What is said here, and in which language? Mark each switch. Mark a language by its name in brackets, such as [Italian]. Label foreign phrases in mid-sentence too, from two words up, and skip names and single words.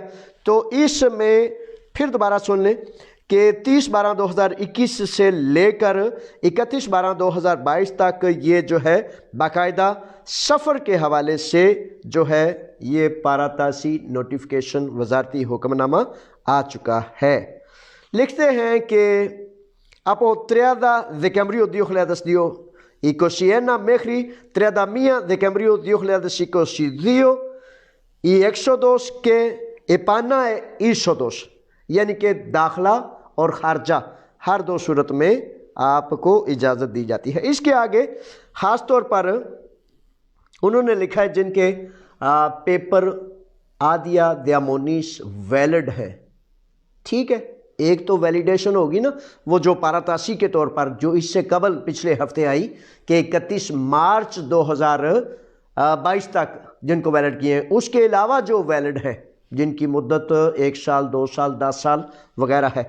[Urdu] تو اس میں پھر دوبارہ سن لیں کہ 30/12/2021 سے لے کر 31/12/2022 تک یہ جو ہے باقاعدہ سفر کے حوالے سے جو ہے یہ پاراتاسی نوٹیفیکیشن وزارتی حکم نامہ آ چکا ہے۔ لکھتے ہیں کہ [Greek] από 30 Δεκεμβρίου 2022 21 μέχρι 31 Δεκεμβρίου 2022 η έξοδος και επανά είσοδος، [Urdu] یعنی کہ داخلہ اور خارجہ ہر 2 صورت میں آپ کو اجازت دی جاتی ہے۔ اس کے آگے خاص طور پر انہوں نے لکھا ہے جن کے پیپر [Greek] άδεια διαμονής [Urdu] ویلڈ ہے۔ ٹھیک ہے، ایک تو ویلیڈیشن ہوگی نا، وہ جو پاراتاسی کے طور پر جو اس سے قبل پچھلے ہفتے آئی کہ 31 مارچ 2022 تک جن کو ویلڈ کیے ہیں، اس کے علاوہ جو ویلڈ ہیں جن کی مدت 1 سال 2 سال 10 سال وغیرہ ہے۔